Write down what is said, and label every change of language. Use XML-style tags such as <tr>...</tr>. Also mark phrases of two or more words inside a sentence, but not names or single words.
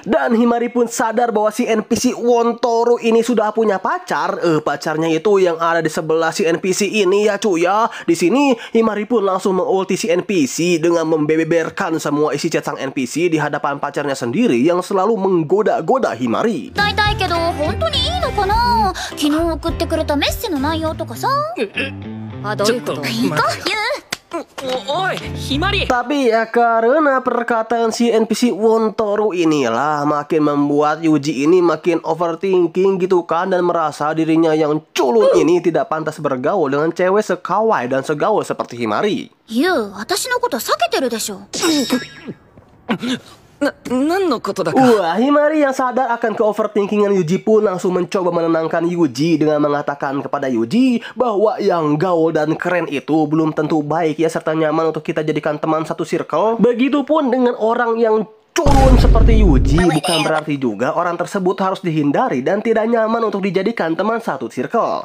<id>Dan Himari pun sadar bahwa si NPC Wontoru ini sudah punya pacar. Pacarnya itu yang ada di sebelah si NPC ini ya cuy ya. Di sini Himari pun langsung mengulti si NPC dengan membeberkan semua isi chat sang NPC di hadapan pacarnya sendiri yang selalu menggoda-goda Himari.</id> <ja>いたいけど本当にいいのかな。昨日送ってくれたメッセの内容とかさ。あ、どういうこと？行こうユウ。おい、ひまり。</ja> <id>Tapi ya karena perkataan si NPC Wontoru inilah makin membuat Yuji ini makin overthinking gitu kan, dan merasa dirinya yang culun ini tidak pantas bergaul dengan cewek sekawai dan segaul seperti Himari.</id> <ja>ユウ、私のこと避けてるでしょ。何のことだか。</ja> <id>Wah, Himari yang sadar akan ke-overthinkingan Yuji pun langsung mencoba menenangkan Yuji dengan mengatakan kepada Yuji bahwa yang gaul dan keren itu belum tentu baik ya, serta nyaman untuk kita jadikan teman satu circle. Begitupun dengan orang yang culun seperti Yuji, bukan berarti juga orang tersebut harus dihindari dan tidak nyaman untuk dijadikan teman satu circle.</id>